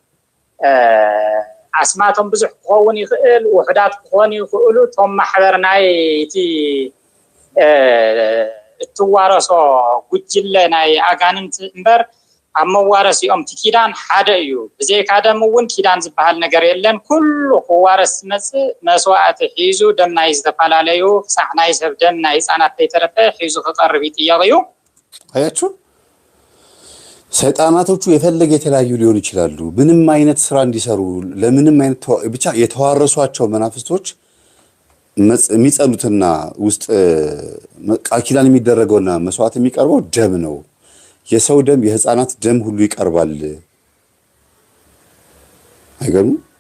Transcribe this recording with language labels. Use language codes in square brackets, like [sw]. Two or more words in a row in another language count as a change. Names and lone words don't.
[ti] አስማቶም ብዙሕ ክኸውን ይኽእል፣ ውሕዳት ክኾኑ ይኽእሉ። ቶም ማሕበር ናይ እቲ እትዋረሶ ጉጅለ ናይ አጋንንት እምበር ኣብ መዋረሲኦም እቲ ኪዳን ሓደ እዩ። ብዘይካ ደም እውን ኪዳን ዝበሃል ነገር የለን። ኩሉ ክዋረስ ዝመፅእ መስዋዕቲ ሒዙ ደም ናይ ዝተፈላለዩ ክሳዕ ናይ ሰብ ደም ናይ ህፃናት ከይተረፈ ሒዙ ክቐርብ ይጥየቕ እዩ። [am] አያችሁ፣ ሰይጣናቶቹ የፈለገ የተለያዩ ሊሆኑ ይችላሉ። ምንም አይነት ስራ እንዲሰሩ ለምንም አይነት ብቻ የተዋረሷቸው መናፍስቶች የሚጸሉትና ውስጥ ቃል ኪዳን የሚደረገውና መስዋዕት የሚቀርበው ደም ነው። የሰው ደም፣ የህፃናት ደም ሁሉ ይቀርባል። አይገርም?